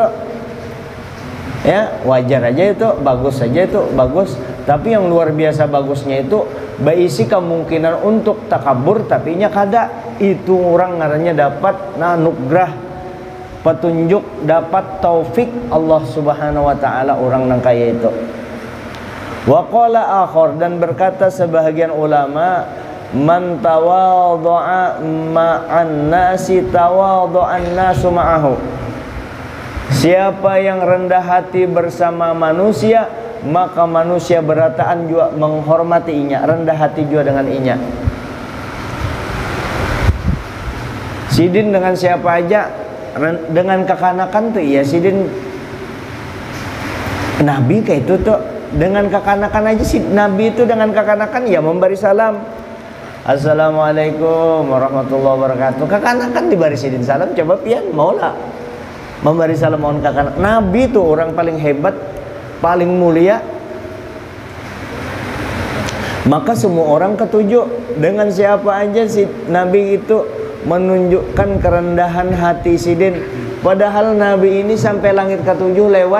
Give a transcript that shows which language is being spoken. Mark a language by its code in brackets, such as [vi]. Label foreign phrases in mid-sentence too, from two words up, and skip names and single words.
[bjn] Ya, wajar aja itu, bagus saja itu, bagus. Tapi yang luar biasa bagusnya itu berisi kemungkinan untuk takabur tapi nya kada. Itu orang ngarannya dapat anugerah petunjuk, dapat taufik [ar] الله سبحانه وتعالى [bjn] orang nang kaya itu. [ar] وقال آخر, [bjn] dan berkata sebahagian ulama, [ar] من تواضع مع الناس تواضع الناس معه. [bjn] Siapa yang rendah hati bersama manusia, maka manusia berataan juga menghormati inya, rendah hati juga dengan inya. Sidin dengan siapa aja, dengan kekanakan tuh iya sidin. Nabi kayak itu tuh dengan kekanakan aja sih, Nabi itu dengan kekanakan ya memberi salam. [ar] السلام عليكم ورحمة الله وبركاته. [bjn] Kekanakan diberi sidin salam, coba pian maulah memberi salam mohon kekanak. Nabi tuh orang paling hebat, paling mulia. Maka semua orang ketujuh dengan siapa aja sih Nabi itu menunjukkan kerendahan hati sidin. Padahal Nabi ini sampai langit ketujuh lewat.